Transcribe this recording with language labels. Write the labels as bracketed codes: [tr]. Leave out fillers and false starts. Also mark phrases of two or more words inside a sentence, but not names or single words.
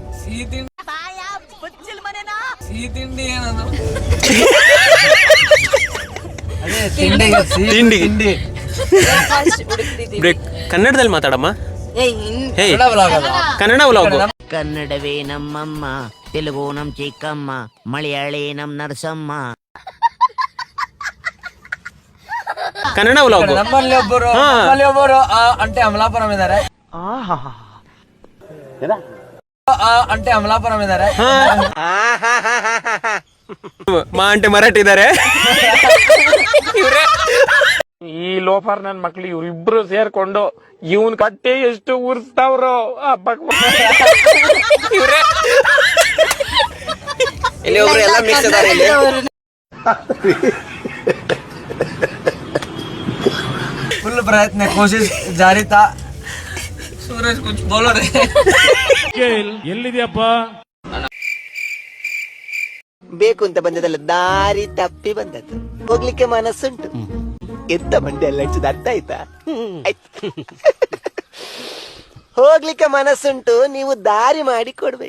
[kn] ತಿಂಡಿ ಕನ್ನಡದಲ್ಲಿ ಮಾತಾಡಮ್ಮ. ಕನ್ನಡ ವ್ಲಾಗ್. ಕನ್ನಡವೇ ನಮ್ಮಮ್ಮ, ತೆಲುಗು ನಮ್ ಚಿಕ್ಕಮ್ಮ, ಮಲಯಾಳಿ ನಮ್ ನರಸಮ್ಮ. ಕನ್ನಡ ವ್ಲಾಗ್. ನಮ್ಮಲ್ಲಿ ಒಬ್ಬರು [te] అంటే అమలాపురం [kn] ಇದ್ದಾರೆ. [te] అంటే అమలాపురం ಇದ್ದಾರೆ. [kn] ಮಾ ಅಂಟೆ ಮರಾಠಿ ಇದ್ದಾರೆ. ಈ ಲೋಫರ್ ನನ್ನ ಮಕ್ಳು ಇವ್ರಿಬ್ರು ಸೇರ್ಕೊಂಡು ಇವನ್ ಕಟ್ಟೆ ಎಷ್ಟು ಉರ್ಸ್ತಾವ್ರೋ. ಇಲ್ಲಿ ಒಬ್ರು ಎಲ್ಲ ಮಿಕ್ಸ್ ಇದ್ದಾರೆ ಇಲ್ಲಿ. [hi] फुल प्रयत्न कोशिश जारी था. सूरज कुछ बोलो रे. [kn] ಎಲ್ಲಿದ್ಯಪ್ಪ? ಬೇಕು ಅಂತ ಬಂದದಲ್ಲ, ದಾರಿ ತಪ್ಪಿ ಬಂದದ್ದು. ಹೋಗ್ಲಿಕ್ಕೆ ಮನಸ್ಸುಂಟು. ಎಂತ ಮಂಡೆ ಎಲ್ಲ ಹೆಚ್ಚದ ಅರ್ಥ ಆಯ್ತಾ? ಹೋಗ್ಲಿಕ್ಕೆ ಮನಸ್ಸುಂಟು, ನೀವು ದಾರಿ ಮಾಡಿ ಕೊಡ್ಬೇಕು